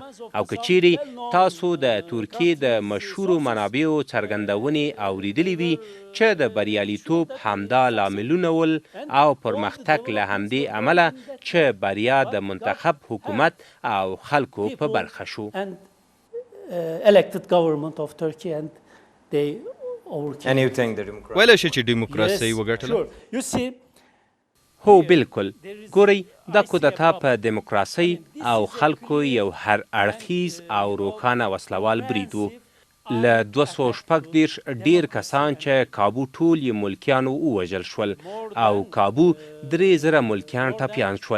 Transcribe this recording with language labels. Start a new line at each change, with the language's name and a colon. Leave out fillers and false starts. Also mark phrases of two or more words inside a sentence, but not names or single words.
Pashto: او که چیرې تاسو د ترکیې د مشهورو منابعو څرګندونې اوریدلې وي چې د بریالیتوب همدا لاملونه ول او پرمختګ له همدې امله چې بریا د منتخب حکومت او خلکو په برخه شو.
English: elected government of Turkey and they overcame. And you think the democracy?
Pashto: ویلی شي چې ډیموکراسي وګټله.
English: Sure. You see,
Pashto: هو بالکل. ګورئ دا کودتا په دیموکراسۍ او خلکو یو هر اړخیز او روښانه وسلوال برید و. له 246 ډیر کسان چې کابو ټول یې ملکیانو ووژل شول او کابو 3000 ملکیان ټپیان شول.